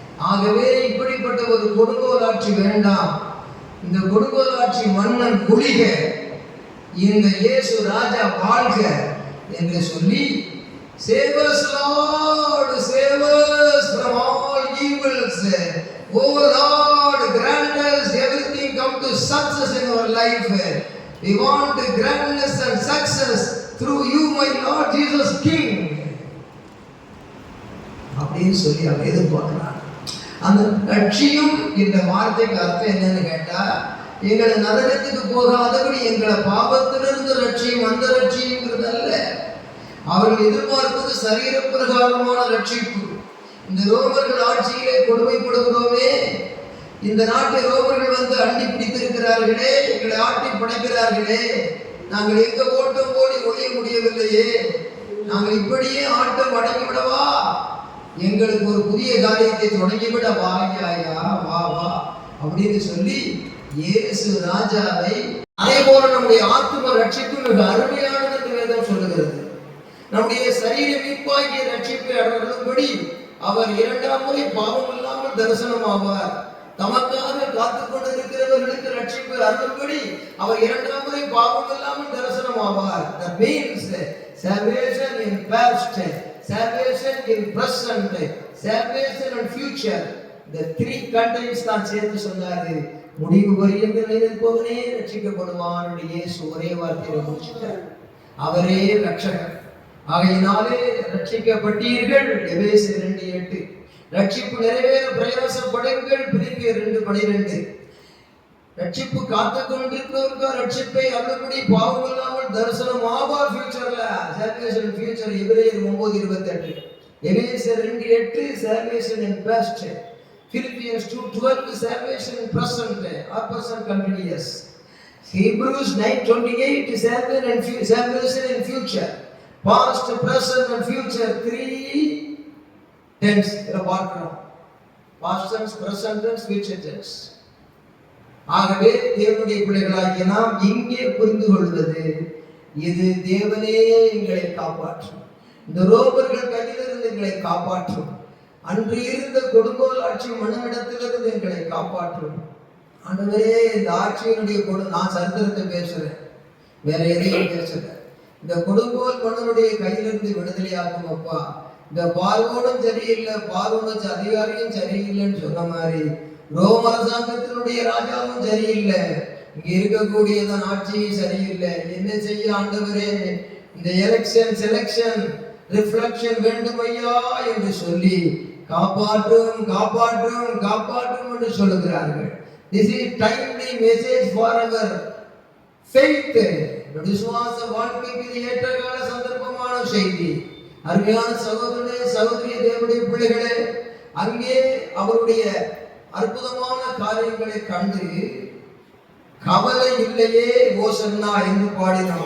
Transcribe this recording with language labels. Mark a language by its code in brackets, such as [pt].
[ta] ஆகவே இப்படிப்பட்ட ஒரு கொடுங்கோல் ஆட்சி வேண்டாம், இந்த கொடுங்கோல் ஆட்சி மன்னன் குளிக, இந்த இயேசு ராஜா வாழ்க என்று சொல்லி, [en] save us Lord, save us from all evils. Oh Lord, grant us everything come to success in our life. We want grandness and success through you, my Lord Jesus King. [ta] அப்படின்னு சொல்லி அவர் எதிர்பார்க்கிறார். அந்த லட்சியம் இந்த வார்த்தைக்கு அர்த்தம் என்னன்னு கேட்டா, எங்களை நரகத்துக்கு போகாதபடி எங்களை பாவத்திலிருந்து ரட்சியும். அந்த ரட்சியங்கிறது அல்ல, அவர்கள் எதிர்பார்ப்பது சரீர பிரகாரமான ரட்சிப்பு. இந்த ரோமர்கள் ஆட்சியிலே கொடுமைப்படுகிறோமே, இந்த நாட்டை ரோமர்கள் வந்து அண்டி பிடித்திருக்கிறார்களே, எங்களை ஆட்டி படைக்கிறார்களே, நாங்கள் எங்க ஓட்டம் ஓடி ஒழிய முடியவில்லையே, நாங்கள் இப்படியே ஆட்டம் அடங்கிவிடவா, எங்களுக்கு ஒரு புதிய காரியத்தை தொடங்கிவிட வாயா வா வா அப்படின்னு சொல்லி இயேசு ராஜாவை, அதே போல நம்முடைய ஆத்தும ரட்சிப்பு மிக அருமையானது என்று வேதம் சொல்லுகிறது. நம்முடைய சரீர மீட்பாகிய ரட்சிப்பை அடையும்படி அவர் 2ஆம் முறை பாவம் இல்லாமல் தரிசனம் ஆவார். தமக்காக காத்துக் கொண்டிருக்கிறவர்களுக்கு ரட்சிப்பு அருளும்படி அவர் 2ஆம் முறை பாவம் இல்லாமல் தரிசனம் ஆவார். [en] That means salvation in past, salvation in present, salvation in future. The 3 contents [ta] தான் சேர்த்து சொன்னாரு. முடிவு பரியந்த நிலைப்பவனே ரட்சிக்கப்படுவான். இயேசு ஒரே வார்த்தையில முடிச்சிட்டார். அவரே ரட்சகர். ஆகையினாலே ரட்சிக்கப்பட்டீர்கள். எபேசியர் 2:8. ரட்சிப்பு நிறைவேற பிரயாசப்படுங்கள். பிலிப்பியர் 2:12. ரட்சிப்பு காத்து கொண்டிருக்கிறவர்கள் ரட்சிப்பை அருளும்படி பாவம் இல்லாமல் தரிசனம் ஆவார். [en] ஃபியூச்சர்ல salvation future. எபிரேயர் 9:28. எபேசியர் 2:8 salvation in past. Philippians 2:12 salvation in present or present continuous. Hebrews 9:28 salvation in future. Past, present and future 3 tense [ta] பார்க்கிறோம். [en] Past tense, present tense, future tense. [ta] ஆகவே தேவனுடைய பிள்ளைகளாகிய நாம் இங்கே புரிந்து கொள்வது, இது தேவனே எங்களை காப்பாற்றும், இந்த ரோமர்கள் கையிலிருந்து எங்களை காப்பாற்றும், அன்று இருந்த கொடுங்கோல் ஆட்சி மன்னனிடத்திலிருந்து எங்களை காப்பாற்றும். ஆண்டவரே, இந்த ஆட்சியினுடைய நான் சரித்திரத்தை பேசுறேன், வேற எதையும் பேசுறேன். இந்த கொடுங்கோல் மன்னனுடைய கையிலிருந்து விடுதலையாகும் அப்பா. இந்த பார்வோனும் சரியில்லை, பார்வோனும் அதிகாரியும் சரியில்லைன்னு சொன்ன மாதிரி ரோம அரசாங்கத்தினுடைய ராஜாவும் சரியில்லை, இங்க இருக்கக்கூடியதான் ஆட்சியும் சரியில்லை. என்ன செய்ய ஆண்டவரே? இந்த எலெக்ஷன் செலெக்ஷன் ரிஃப்ளெக்ஷன் வேண்டும் ஐயா என்று சொல்லி காப்பாற்றும் காப்பாற்றும் காப்பாற்றும் என்று சொல்லுகிறார்கள். [en] This is timely message for our faith. [ta] விசுவாச வாழ்க்கைக்கு இது ஏற்றகால சந்தர்ப்பமான செய்தி. அருமையான சகோதரனே சகோதரி தேவனுடைய பிள்ளைகளே, அங்கே அவருடைய அற்புதமான காரியங்களை கண்டு கவலை இல்லையே ஓசன்னா என்று பாடினோம்.